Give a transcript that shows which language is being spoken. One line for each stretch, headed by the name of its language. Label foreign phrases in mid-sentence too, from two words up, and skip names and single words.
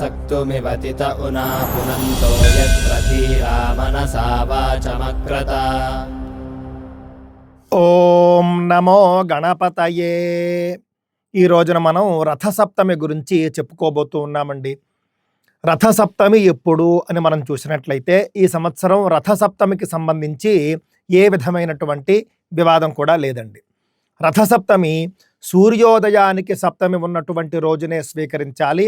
Sanskrit: कर्तुमिवतित उना पुनन्तो यत्र धीरा मनसा वाचमक्रत। ఓం నమో గణపతయే.
Telugu: ఈ రోజున మనం రథసప్తమి గురించి చెప్పుకోబోతూ ఉన్నామండి. రథసప్తమి ఎప్పుడు అని మనం చూసినట్లయితే ఈ సంవత్సరం రథసప్తమికి సంబంధించి ఏ విధమైనటువంటి వివాదం కూడా లేదండి. రథసప్తమి సూర్యోదయానికి సప్తమి ఉన్నటువంటి రోజునే స్వీకరించాలి.